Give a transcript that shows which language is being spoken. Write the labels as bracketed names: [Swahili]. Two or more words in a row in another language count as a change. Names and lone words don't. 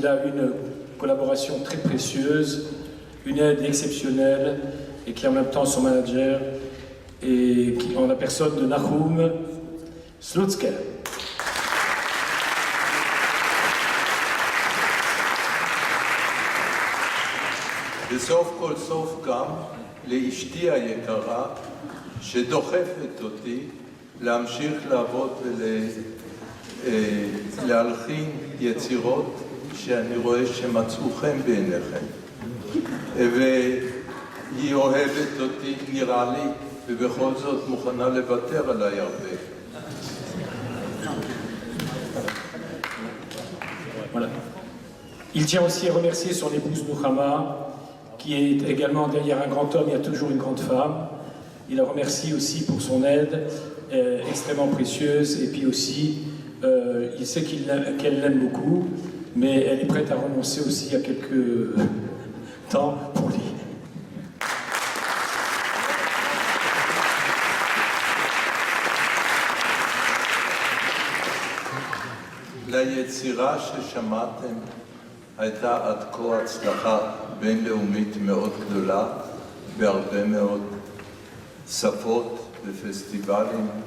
[French] a une collaboration très précieuse, une aide exceptionnelle et qui est en même temps son manager, et qui en la personne de Nahum Slutzker. [Hebrew] בסוף כל סוף גם לאשתי היקרה שדוחפת אותי להמשיך לעבוד ולהלחין יצירות שאני רואה שמצאו חן בעיניכם. והיא אוהבת אותי, נראה לי, ובכל זאת מוכנה לוותר עליי הרבה. [French] Voilà. Il tient aussi à remercier son épouse Nouhama, qui est également derrière un grand homme, il y a toujours une grande femme, Il la remercie aussi pour son aide extrêmement précieuse, et puis aussi, il sait qu'elle l'aime beaucoup, mais elle est prête à renoncer aussi à quelques temps pour lui. [Hebrew] ליצירה ששמעתם הייתה עד כה הצלחה בינלאומית מאוד גדולה בהרבה מאוד שפות ופסטיבלים,